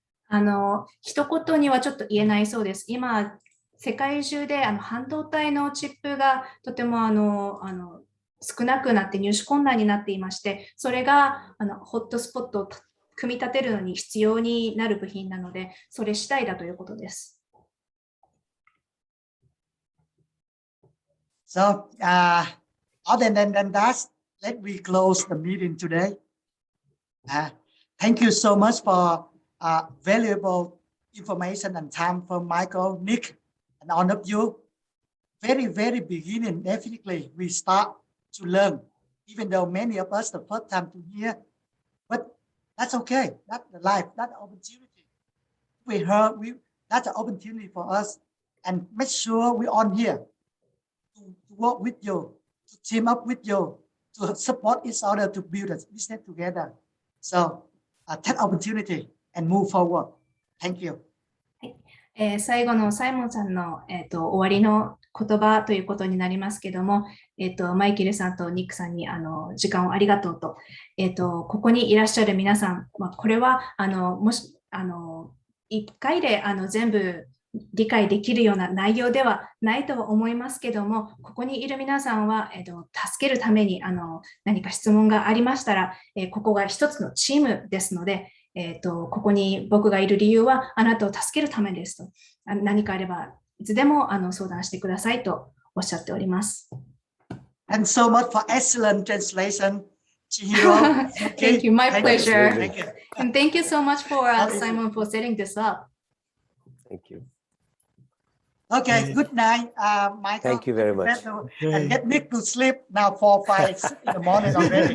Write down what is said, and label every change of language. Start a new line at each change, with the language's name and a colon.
Japanese: 一言にはちょっと言えないそうです。今、世界中で半導体のチップがとても少なくなって入手困難になっていまして、それがホットスポットを組み立てるのに必要になる部品なので、それ次第だということです。
English: So, other than that, let me close the meeting today. Thank you so much for valuable information and time from Michael, Nick, and all of you. Very beginning, definitely we start to learn, even though many of us the first time to hear, but that's okay. That's the life, that's the opportunity. We heard, that's an opportunity for us, and make sure we're on here to work with you, to team up with you, to support each other to build a business together. So take opportunity and move forward. Thank you.
Japanese: 最後のサイモンさんの、終わりの言葉ということになりますけども、マイケルさんとニックさんに時間をありがとうと、ここにいらっしゃる皆さん、これはもし1回で全部理解できるような内容ではないとは思いますけども、ここにいる皆さんは、助けるために何か質問がありましたら、ここが一つのチームですので、ここに僕がいる理由はあなたを助けるためですと、何かあればいつでも相談してくださいとおっしゃっております。
English: And so much for excellent translation, Chihiro. Thank you, my pleasure. Thank you. And thank you so much for Simon for setting this up. Thank you. Okay, good night, Michael. Thank you very much. And get Nick to sleep now 4 or 5 in the morning already.